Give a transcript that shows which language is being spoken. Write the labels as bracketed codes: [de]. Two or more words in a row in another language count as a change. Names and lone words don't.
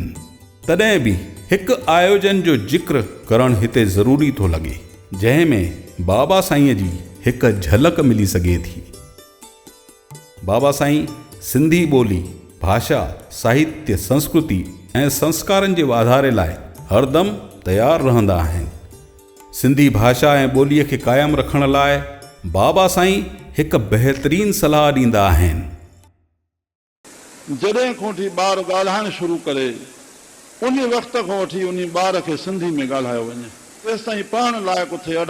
[sd] तॾहिं बि हिकु आयोजन जो जिक्र करणु हिते ज़रूरी थो लॻे, जंहिं में बाबा साईंअ जी हिकु झलक मिली सघे थी। बाबा साईं सिंधी ॿोली, भाषा, साहित्य, संस्कृति ऐं संस्कारनि जे वाधारे लाइ हरदम तयारु रहंदा आहिनि। सिंधी भाषा ऐं ॿोलीअ खे क़ाइमु रखण लाइ बाबा साईं हिकु बहितरीनु सलाह ॾींदा आहिनि। जॾहिं खां वठी ॿार ॻाल्हाइणु शुरू करे उन वक़्त खां वठी उन ॿार खे सिंधी में ॻाल्हायो वञे, तेसि ताईं पढ़ण लाइक़ु थिए।